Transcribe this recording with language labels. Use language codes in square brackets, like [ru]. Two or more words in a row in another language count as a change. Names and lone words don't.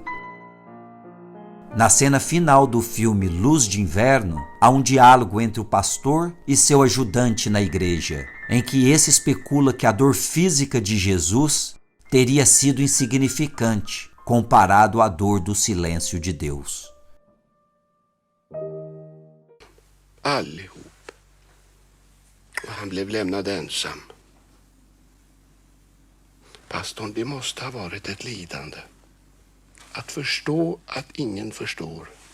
[pt] Na cena final do filme Luz de Inverno, há um diálogo entre o pastor e seu ajudante na igreja, em que esse especula que a dor física de Jesus teria sido insignificante comparado à dor do silêncio de Deus. [sv] Allihop. Och han blev lämnad ensam. Pastorn, det måste ha varit ett lidande. Att förstå att ingen förstår.